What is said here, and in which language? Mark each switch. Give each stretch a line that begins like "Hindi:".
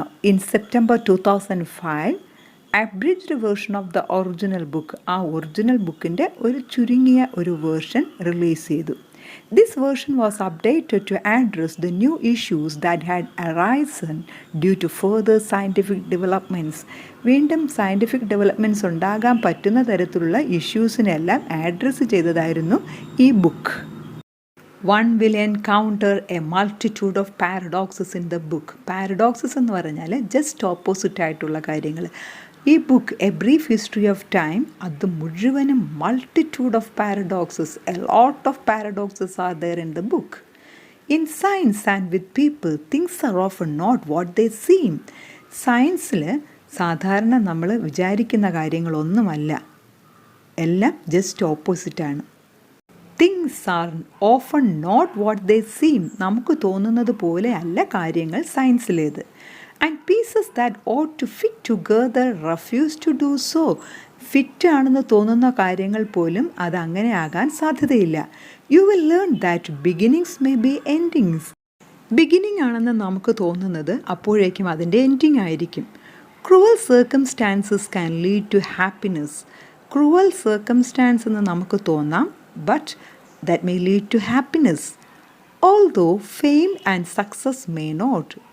English: In September 2005, abridged version of the original book,
Malayalam: ആ original ബുക്കിൻ്റെ ഒരു ചുരുങ്ങിയ ഒരു വേർഷൻ റിലീസ് ചെയ്തു.
English: This version was updated to address the new issues that had arisen due to further scientific developments.
Malayalam: വീണ്ടും scientific developments ഉണ്ടാകാൻ പറ്റുന്ന തരത്തിലുള്ള ഇഷ്യൂസിനെല്ലാം അഡ്രസ്സ് ചെയ്തതായിരുന്നു ഈ book.
English: One will encounter a multitude of paradoxes in the book.
Malayalam: Paradoxes എന്ന് പറഞ്ഞാൽ just opposite ആയിട്ടുള്ള കാര്യങ്ങൾ.
English: ഈ book a brief history of time
Malayalam: അത് മുഴുവനും
English: Multitude of paradoxes, a lot of paradoxes are there in the book. In science and with people things are often not what they seem.
Malayalam: സയൻസിൽ സാധാരണ നമ്മൾ വിചാരിക്കുന്ന കാര്യങ്ങളൊന്നുമല്ല, എല്ലാം just ഓപ്പോസിറ്റാണ്.
English: Things are often not what they seem.
Malayalam: നമുക്ക് തോന്നുന്നത് പോലെ അല്ല കാര്യങ്ങൾ സയൻസിലേത്.
English: And pieces that ought to fit together refuse to do so.
Malayalam: Fit ആണെന്ന് തോന്നുന്ന കാര്യങ്ങൾ പോലും അത് അങ്ങനെ ആകാൻ സാധ്യതയില്ല.
English: You will learn that beginnings may be endings.
Malayalam: Beginning ആണെന്ന് നമുക്ക് തോന്നുന്നത് അപ്പോഴേക്കും അതിൻ്റെ എൻഡിങ് ആയിരിക്കും.
English: Cruel circumstances can lead to happiness. Cruel circumstance
Malayalam: എന്ന് നമുക്ക് തോന്നാം,
English: but that may lead to happiness. Although fame and success may not.